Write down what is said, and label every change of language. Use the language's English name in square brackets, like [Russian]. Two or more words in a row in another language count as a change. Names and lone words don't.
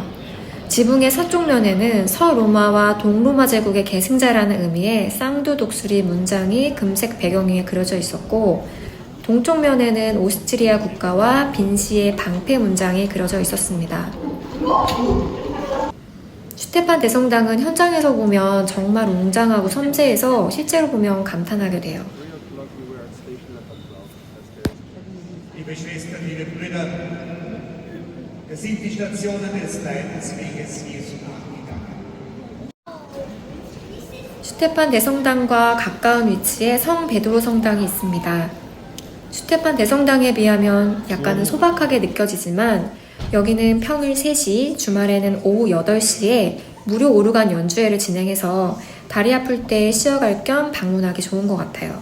[Korean] 지붕의 서쪽 면에는 서로마와 동로마 제국의 계승자라는 의미의 쌍두 독수리 문장이 금색 배경 위에 그려져 있었고, 동쪽 면에는 오스트리아 국가와 빈시의 방패 문장이 그려져 있었습니다. 슈테판 대성당은 현장에서 보면 정말 웅장하고 섬세해서 실제로 보면 감탄하게 돼요. [German] Liebe Schwestern, liebe Brüder, das sind die Stationen des Leidensweges Jesu nachgegangen. [Korean] 슈테판 대성당과 가까운 위치에 성 베드로 성당이 있습니다. 슈테판 대성당에 비하면 약간은 소박하게 느껴지지만 여기는 평일 3시, 주말에는 오후 8시에 무료 오르간 연주회를 진행해서 다리 아플 때 쉬어갈 겸 방문하기 좋은 것 같아요.